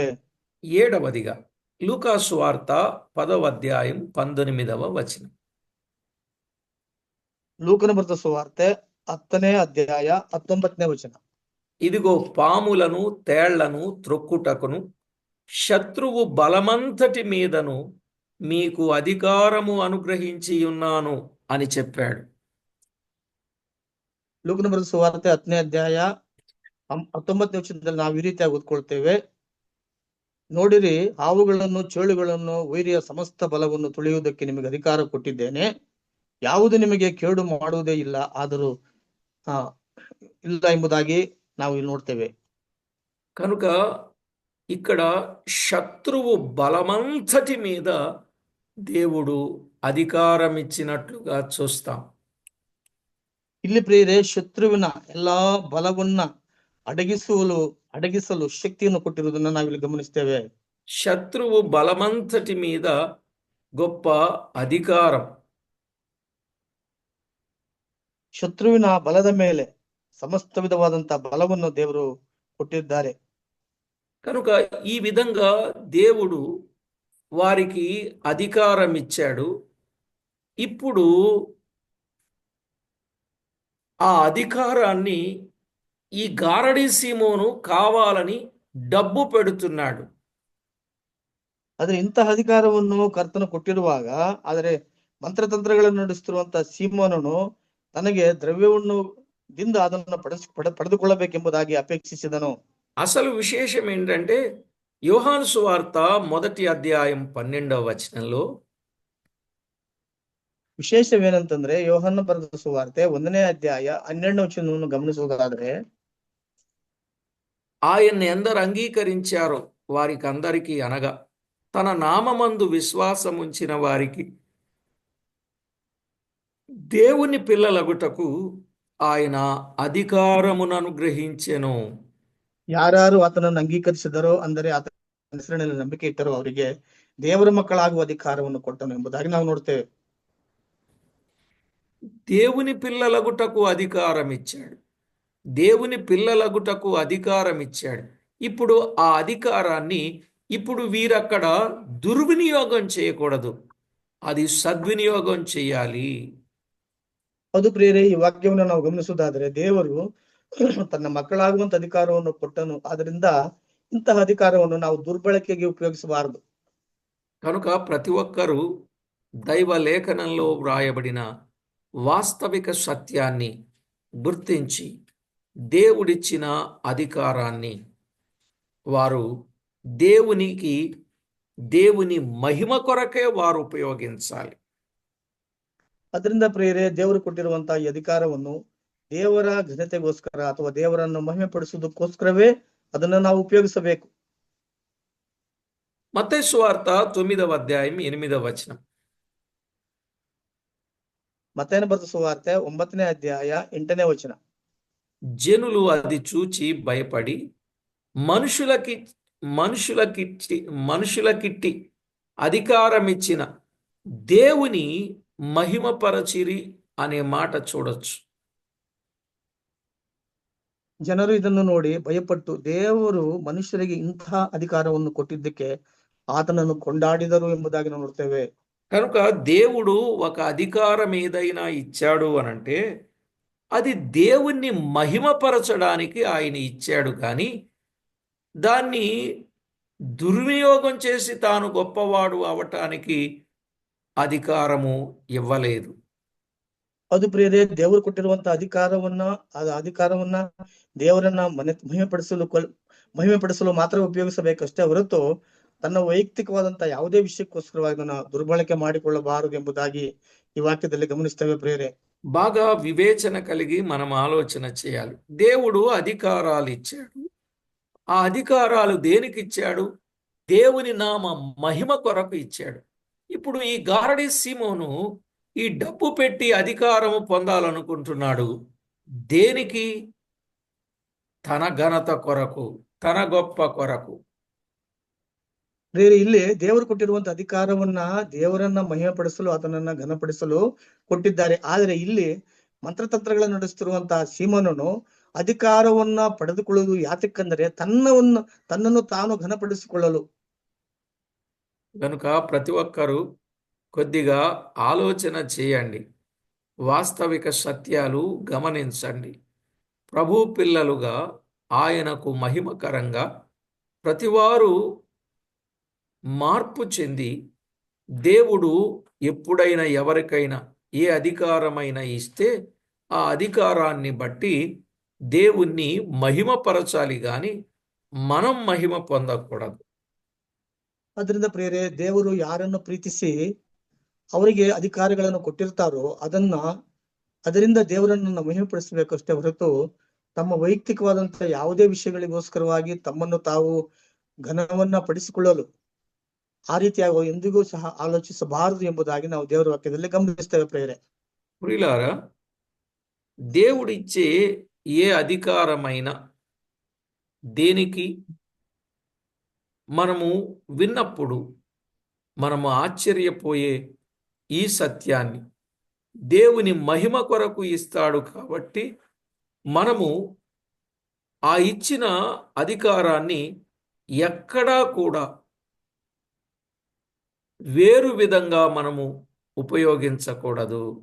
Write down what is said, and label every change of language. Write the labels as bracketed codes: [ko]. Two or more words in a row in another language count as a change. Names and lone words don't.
[te] 7వదిగా లూకాసు వార్త 10వ అధ్యాయం 19వ వచనం. [kn] ಲೂಕನ ಬರೆದ ಸುವಾರ್ತೆ 10ನೇ ಅಧ್ಯಾಯ 19ನೇ ವಚನ. [te] ఇదిగో పాములను, తేళ్లను త్రొక్కుటకును శత్రువు బలమంతటి మీదను మీకు అధికారము అనుగ్రహించి ఉన్నాను అని చెప్పాడు. [kn] ಲೂಕನ ಬರೆದ ಸುವಾರ್ತೆ 10ನೇ ಅಧ್ಯಾಯ 19ನೇ ವಚನದಲ್ಲಿ ನಾವು ಈ ರೀತಿಯಾಗಿ ಓದ್ಕೊಳ್ತೇವೆ, ನೋಡಿರಿ, ಹಾವುಗಳನ್ನು, ಚೇಳುಗಳನ್ನು, ವೈರಿಯ ಸಮಸ್ತ ಬಲವನ್ನು ತುಳಿಯುವುದಕ್ಕೆ ನಿಮಗೆ ಅಧಿಕಾರ ಕೊಟ್ಟಿದ್ದೇನೆ, ಯಾವುದು ನಿಮಗೆ ಕೇಡು ಮಾಡುವುದೇ ಇಲ್ಲ, ಆದರೂ ಇಲ್ಲ ಎಂಬುದಾಗಿ ನಾವು ಇಲ್ಲಿ ನೋಡ್ತೇವೆ. [te] కనుక ఇక్కడ శత్రువు బలమంతటి మీద దేవుడు అధికారం ఇచ్చినట్లుగా చూస్తాం. [kn] ಇಲ್ಲಿ ಪ್ರಿಯರೇ, ಶತ್ರುವಿನ ಎಲ್ಲಾ ಬಲವನ್ನ ಅಡಗಿಸಲು ಶಕ್ತಿಯನ್ನು ಕೊಟ್ಟಿರುವುದನ್ನ ನಾವಿಲ್ಲಿ ಗಮನಿಸ್ತೇವೆ. [te] శత్రువు బలమంతటి మీద గొప్ప అధికారం. [kn] ಶತ್ರುವಿನ ಬಲದ ಮೇಲೆ ಸಮಸ್ತ ವಿಧವಾದಂತಹ ಬಲವನ್ನು ದೇವರು ಕೊಟ್ಟಿದ್ದಾರೆ. [te] కనుక ఈ విధంగా దేవుడు వారికి అధికారం ఇచ్చాడు. ఇప్పుడు ఆ అధికారాన్ని ఈ గారడీ సీమోను కావాలని డబ్బు పెడుతున్నాడు. [kn] ಆದ್ರೆ ಇಂತಹ ಅಧಿಕಾರವನ್ನು ಕರ್ತನು ಕೊಟ್ಟಿರುವಾಗ, ಆದರೆ ಮಂತ್ರತಂತ್ರಗಳನ್ನು ನಡೆಸುತ್ತಿರುವಂತಹ ಸೀಮೋನನು ತನಗೆ ದ್ರವ್ಯವನ್ನು ಅದನ್ನು ಪಡೆದುಕೊಳ್ಳಬೇಕೆಂಬುದಾಗಿ ಅಪೇಕ್ಷಿಸಿದನು. [te] అసలు విశేషం ఏంటంటే, యోహాను సువార్త 1వ అధ్యాయం 12వ వచనంలో [kn] ವಿಶೇಷವೇನಂತಂದ್ರೆ, ಯೋಹನ್ನ ಬರೆದ ಸುವಾರ್ತೆ 1ನೇ ಅಧ್ಯಾಯ 12ನೇ ವಚನವನ್ನು ಗಮನಿಸುವುದಾದ್ರೆ, [te] ఆయన్ని ఎందరు అంగీకరించారో వారికి అందరికీ, అనగా తన నామమందు విశ్వాసముంచిన వారికి దేవుని పిల్లలగుటకు ఆయన అధికారమును అనుగ్రహించెను. [kn] ಯಾರು ಆತನನ್ನು ಅಂಗೀಕರಿಸಿದರೋ, ಅಂದರೆ ಆತನ ಹೆಸರಿನಲ್ಲಿ ನಂಬಿಕೆ ಇಟ್ಟರೋ ಅವರಿಗೆ ದೇವರ ಮಕ್ಕಳಾಗುವ ಅಧಿಕಾರವನ್ನು ಕೊಟ್ಟನು ಎಂಬುದಾಗಿ ನಾವು ನೋಡ್ತೇವೆ. [te] దేవుని పిల్లలగుటకు అధికారం ఇచ్చాడు. దేవుని పిల్లలగుటకు అధికారం ఇచ్చాడు. ఇప్పుడు ఆ అధికారాన్ని వీరక్కడ దుర్వినియోగం చేయకూడదు, అది సద్వినియోగం చేయాలి. [kn] ಹೌದು ಪ್ರಿಯರೇ, ಈ ವಾಕ್ಯವನ್ನು ನಾವು ಗಮನಿಸುವುದಾದರೆ, ದೇವರು ತನ್ನ ಮಕ್ಕಳಾಗುವಂತ ಅಧಿಕಾರವನ್ನು ಕೊಟ್ಟನು. ಆದ್ರಿಂದ ಇಂತಹ ಅಧಿಕಾರವನ್ನು ನಾವು ದುರ್ಬಳಕೆಗೆ ಉಪಯೋಗಿಸಬಾರದು. [te] కనుక ప్రతి ఒక్కరూ దైవ లేఖనంలో వ్రాయబడిన వాస్తవిక సత్యాన్ని గుర్తించి దేవుడిచ్చిన అధికారాన్ని వారు దేవుని మహిమ కొరకే వారు ఉపయోగించాలి. [kn] ಅದರಿಂದ ಪ್ರಿಯರೇ, ದೇವರು ಕೊಟ್ಟಿರುವಂತಹ ಈ ಅಧಿಕಾರವನ್ನು ದೇವರ ಘನತೆಗೋಸ್ಕರ ಅಥವಾ ದೇವರನ್ನು ಮಹಿಮೆ ಪಡಿಸುವುದಕ್ಕೋಸ್ಕರವೇ ಅದನ್ನು ನಾವು ಉಪಯೋಗಿಸಬೇಕು. [te] మత్తయి సువార్త 9వ అధ్యాయం 8వ వచనం. [kn] ಮತ್ತೇನ ಬರೆದ ಸುವಾರ್ತೆ 9ನೇ ಅಧ್ಯಾಯ 8ನೇ ವಚನ. [te] జనులు అది చూచి భయపడి మనుషులకి మనుషులకిచ్చి మనుషులకిట్టి అధికారమిచ్చిన దేవుని మహిమపరచిరి అనే మాట చూడొచ్చు. [kn] ಜನರು ಇದನ್ನು ನೋಡಿ ಭಯಪಟ್ಟು ದೇವರು ಮನುಷ್ಯರಿಗೆ ಇಂತಹ ಅಧಿಕಾರವನ್ನು ಕೊಟ್ಟಿದ್ದಕ್ಕೆ ಆತನನ್ನು ಕೊಂಡಾಡಿದರು ಎಂಬುದಾಗಿ ನಾವು ನೋಡ್ತೇವೆ. [te] కనుక దేవుడు ఒక అధికారం ఏదైనా ఇచ్చాడు అనంటే అది దేవుణ్ణి మహిమపరచడానికి ఆయన ఇచ్చాడు, కానీ దాన్ని దుర్వినియోగం చేసి తాను గొప్పవాడు అవటానికి అధికారము ఇవ్వలేదు. [kn] ಅದು ಪ್ರಿಯರೇ, ದೇವರು ಕೊಟ್ಟಿರುವಂತಹ ಅಧಿಕಾರವನ್ನ ದೇವರನ್ನ ಮಹಿಮೆಪಡಿಸಲು ಮಾತ್ರ ಉಪಯೋಗಿಸಬೇಕಷ್ಟೇ ಹೊರತು ತನ್ನ ವೈಯಕ್ತಿಕವಾದಂತಹ ಯಾವುದೇ ವಿಷಯಕ್ಕೋಸ್ಕರವಾಗಿ ಅದನ್ನ ದುರ್ಬಳಕೆ ಮಾಡಿಕೊಳ್ಳಬಾರದು ಎಂಬುದಾಗಿ ಈ ವಾಕ್ಯದಲ್ಲಿ ಗಮನಿಸ್ತೇವೆ ಪ್ರಿಯರೇ. [te] బాగా వివేచన కలిగి మనం ఆలోచన చేయాలి. దేవుడు అధికారాలు ఇచ్చాడు. ఆ అధికారాలు దేనికి ఇచ్చాడు? దేవుని నామ మహిమ కొరకు ఇచ్చాడు. ఇప్పుడు ఈ గారడి సీమోను ఈ డబ్బు పెట్టి అధికారము పొందాలనుకుంటున్నాడు. దేనికి? తన ఘనత కొరకు, తన గొప్ప కొరకు. [kn] ಪ್ರಿಯರೇ, ಇಲ್ಲಿ ದೇವರು ಕೊಟ್ಟಿರುವಂತಹ ಅಧಿಕಾರವನ್ನ ದೇವರನ್ನ ಮಹಿಮೆಪಡಿಸಲು, ಆತನನ್ನ ಘನಪಡಿಸಲು ಕೊಟ್ಟಿದ್ದಾರೆ. ಆದರೆ ಇಲ್ಲಿ ಮಂತ್ರತಂತ್ರಗಳನ್ನು ನಡೆಸುತ್ತಿರುವಂತಹ ಸೀಮೋನನು ಅಧಿಕಾರವನ್ನ ಪಡೆದುಕೊಳ್ಳುವುದು ಯಾತಕ್ಕಂದರೆ ತನ್ನನ್ನು ತಾನು ಘನಪಡಿಸಿಕೊಳ್ಳಲು. [te] కనుక ప్రతి ఒక్కరూ కొద్దిగా ఆలోచన చేయండి, వాస్తవిక సత్యాలు గమనించండి. ప్రభు పిల్లలుగా ఆయనకు మహిమకరంగా ప్రతివారు మార్పు చెంది దేవుడు ఎప్పుడైనా ఎవరికైనా ఏ అధికారమైనా ఇస్తే ఆ అధికారాన్ని బట్టి దేవుణ్ణి మహిమపరచాలి, గాని మనం మహిమ పొందకూడదు. [kn] ಅದರಿಂದ ಪ್ರಿಯರೇ, ದೇವರು ಯಾರನ್ನು ಪ್ರೀತಿಸಿ ಅವರಿಗೆ ಅಧಿಕಾರಗಳನ್ನು ಕೊಟ್ಟಿರ್ತಾರೋ ಅದರಿಂದ ದೇವರನ್ನು ಮಹಿಮೆಪಡಿಸಬೇಕಷ್ಟೇ ಹೊರತು ತಮ್ಮ ವೈಯಕ್ತಿಕವಾದಂತಹ ಯಾವುದೇ ವಿಷಯಗಳಿಗೋಸ್ಕರವಾಗಿ ತಮ್ಮನ್ನು ತಾವು ಘನವನ್ನ ಪಡಿಸಿಕೊಳ್ಳಲು ಆ ರೀತಿಯಾಗಿ ಎಂದಿಗೂ ಸಹ ಆಲೋಚಿಸಬಾರದು ಎಂಬುದಾಗಿ ನಾವು ದೇವರ ವಾಕ್ಯದಲ್ಲಿ ಗಮನಿಸ್ತೇವೆ ಪ್ರಿಯರೇ. [te] ప్రియులారా, దేవుడిచ్చే ఏ అధికారమైనా దేనికి మనము విన్నప్పుడు మనము ఆశ్చర్యపోయే ఈ సత్యాన్ని దేవుని మహిమ కొరకు ఇస్తాడు కాబట్టి మనము ఆ ఇచ్చిన అధికారాన్ని ఎక్కడా కూడా వేరు విధంగా మనము ఉపయోగించకూడదు.